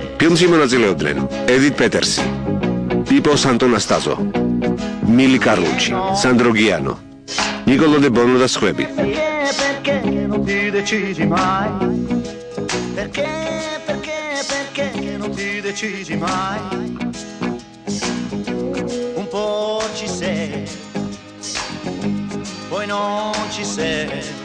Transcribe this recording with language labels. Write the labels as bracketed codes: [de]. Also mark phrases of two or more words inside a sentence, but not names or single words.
[ka] ფილმში მონაწილეობდნენ ედით პეტერსი, პიპო სანტონასტაზო, მილი კარლუჩი, სანდრო გიანო, ნიკოლო დი ბონო და სხვები. [it] Perché non ti decidi mai? Perché non ti decidi mai? Un po' ci sei, poi non ci sei.